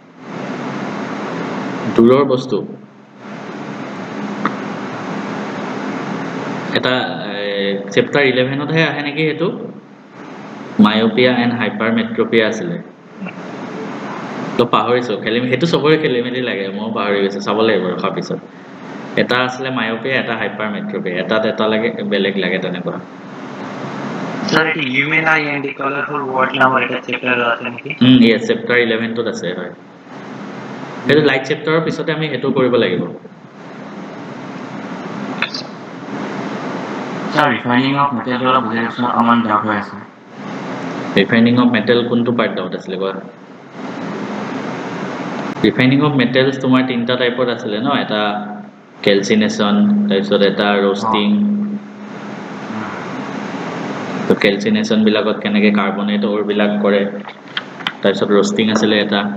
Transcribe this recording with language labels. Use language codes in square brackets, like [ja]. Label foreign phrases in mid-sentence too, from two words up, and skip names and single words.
[as] দূৰৰ বস্তু এটা চেপ্টাৰ 11 ত হে আহে নেকি হেতু [en] myopia and hypermetropia [as] আছিলে তো পাহৰিছো খেলিম হেতু সবৰে খেলিমেলি লাগে মই পাহৰি গৈছো চাব লাগিব ৰখা পিছত এটা আছিলে মায়োপিয়া এটা হাইপাৰমেট্ৰোপিয়া এটা লাগে বেলেগ লাগে তেনেকুৱা স্যার এটি [en] human eye and the colorful world [as] নামৰ এটা চেপ্টাৰ আছে নেকি [en] yes chapter [as] 11 ত আছে হয় হেতু লাইট চেপ্টাৰৰ পিছতে আমি হেতু কৰিব লাগিব স্যার [en] refining of metal [as] দ্বারা বুজাই দিয়কচোন অকমান ডাউট হৈ আছে [en] refining of metal [as] কোনটো পাৰ্ট ডাউট আছিলে কোৱা [en] refining of metals [as] তোমাৰ তিনটা টাইপত আছিলে ন এটা কেলচিনেশন তাৰপিছত এটা ৰোস্টিং তো তো ক্যালচিনেশন বিলাকত কেনেকে কাৰ্বনেট অৰ বিলাক কৰে তাৰপিছত রোস্টিং আছিলে এটা